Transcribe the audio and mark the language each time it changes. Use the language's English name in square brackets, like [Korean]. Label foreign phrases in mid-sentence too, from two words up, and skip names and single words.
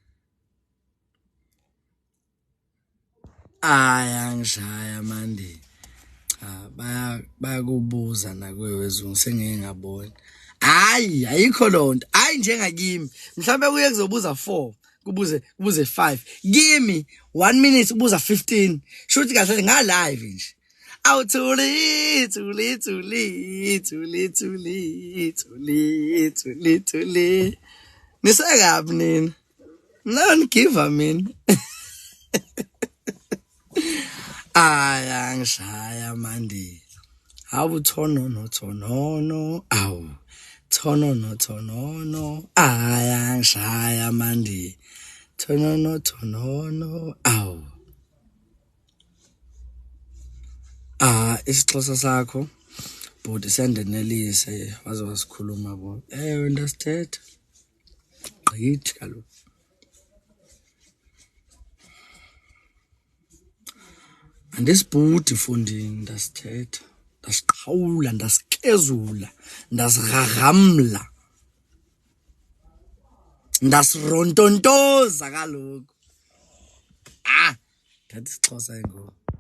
[Zulu] ayangishaya manje bayakubuza nakwewezungu sengeke ngabona hayi ayikho lonto hayi njengakimi mhlambe kuye kuzobuza 4 kubuze 5 kimi 1 minute kubuza 15 shothi kahle nga live nje awuthuli nisekapi nina none give mina ayangishaya manje hawu thonono awu thonono ayangishaya manje thonono awu [Xhosa] isixhosa sakho bhuti sendenelise waze wasikhuluma bo wena sithetha gqithi kaloku andisibhudi fundini ndasithetha ndasiqhawula ndasikezula ndasiraramla ndasirontontoza kaloku thathi isixhosa ngoku